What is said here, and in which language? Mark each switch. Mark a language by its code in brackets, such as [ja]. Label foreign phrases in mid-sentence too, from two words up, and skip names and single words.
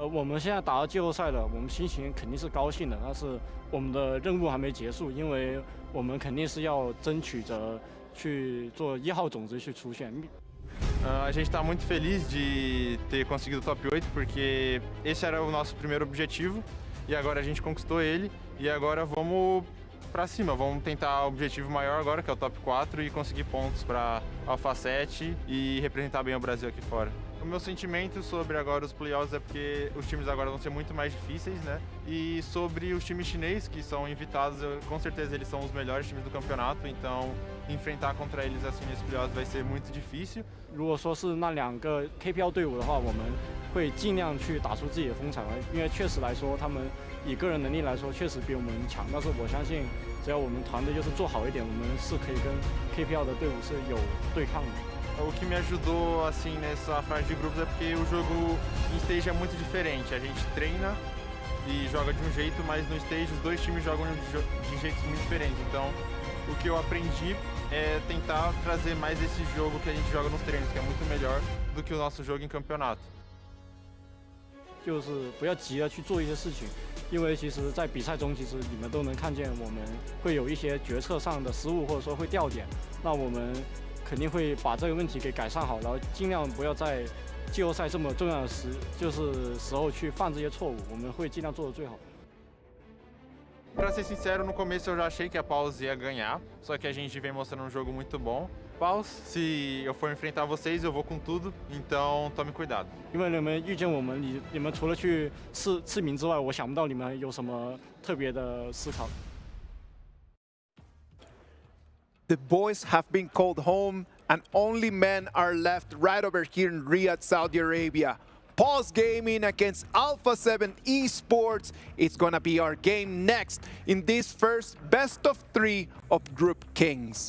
[zh] 我们现在打到季后赛了，我们心情肯定是高兴的，但是我们的任务还没结束，因为我们肯定是要争取着去做1号种子去出现。 [pt] A gente está muito feliz de ter conseguido o top 8, porque esse era o nosso primeiro objetivo e agora a gente conquistou ele e agora vamos pra cima, vamos tentar o objetivo maior agora, que é o top 4 e conseguir pontos para Alpha 7 e representar bem o Brasil aqui fora. O meu sentimento sobre agora os playoffs é porque os times agora vão ser muito mais difíceis, né? E sobre os times chineses que são invitados, com certeza eles são os melhores times do campeonato, então enfrentar contra eles assim nesse playoffs vai ser muito difícil. [zh] 如果说是那2个 KPL 队伍的话，我们会尽量去打出自己的风采来，因为确实来说，他们以个人能力来说确实比我们强，但是我相信，只要我们团队就是做好一点，我们是可以跟 KPL 的队伍是有对抗的。 [pt] O que me ajudou assim nessa fase de grupos é porque o jogo em stage é muito diferente. A gente treina e joga de um jeito, mas no stage os dois times jogam de jeitos muito diferentes. Então, o que eu aprendi é tentar trazer mais esse jogo que a gente joga nos treinos, que é muito melhor do que o nosso jogo em campeonato. [zh] 就是不要急着去做一些事情，因为其实在比赛中，其实你们都能看见我们会有一些决策上的失误，或者说会掉点，那我们肯定会把这个问题给改善好，然后尽量不要在季后赛这么重要的时候去犯这些错误，我们会尽量做得最好。 [pt] Pra ser sincero, no começo eu já achei que a Paws ia ganhar, só que a gente vem mostrando um jogo muito bom. Paws, se eu for enfrentar vocês, eu vou com tudo, então tome cuidado. [zh] 因为你们遇见我们，你们除了去刺名之外，我想不到你们有什么特别的思考。 [en] The boys have been called home and only men are left right over here in Riyadh, Saudi Arabia. Paws Gaming against Alpha 7 Esports. It's gonna be our game next in this first best of 3 of Group Kings.